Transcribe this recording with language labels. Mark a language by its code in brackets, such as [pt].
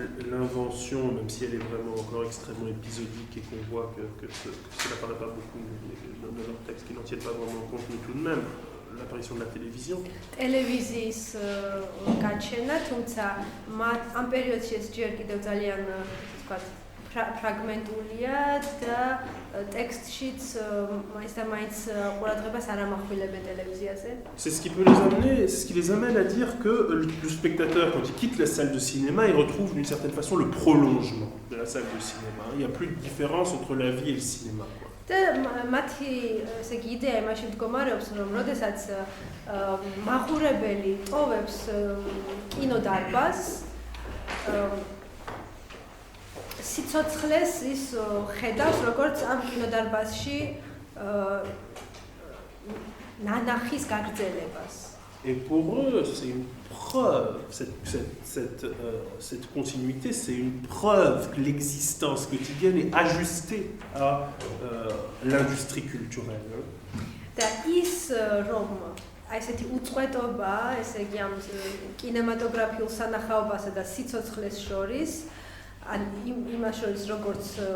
[fr] L'invention, même si elle est vraiment encore extrêmement épisodique et qu'on voit que cela n'apparaît pas beaucoup dans leurs textes qui n'en tiennent pas vraiment compte, mais tout de même, l'apparition de la télévision. [ka] ტელევიზიის გაჩენა, თუმცა ამ პერიოდში ეს ჯერ კიდევ ძალიან ვთქვათ ფრაგმენტულია და ტექსტშიც მაინც და მაინც ყურადღებას არ ამახვილებენ ტელევიზიაზე. [fr] C'est ce qui peut les amener, c'est ce qui les amène à dire que le spectateur, quand il quitte la salle de cinéma, il retrouve d'une certaine façon le prolongement de la salle de cinéma. Il n'y a plus de différence entre la vie et le cinéma, quoi. [ka] და მათი ესე იგი იდეა იმაში მდგომარეობს, რომ როდესაც მაყურებელი ტოვებს კინოდარბაზს, სიცოცხლეს ის ხედავს როგორც ამ კინოდარბაზში ნანახის გაგრძელებას. [fr] Et pour eux, c'est une preuve, cette continuité, c'est une preuve que l'existence quotidienne est ajustée à l'industrie culturelle. [ka] და ის რომ აი ესეთი უწყვეტობა, ესე იგი ამ კინემატოგრაფიულ სანახაობასა და სიცოცხლეს შორის, ან იმას შორის როგორც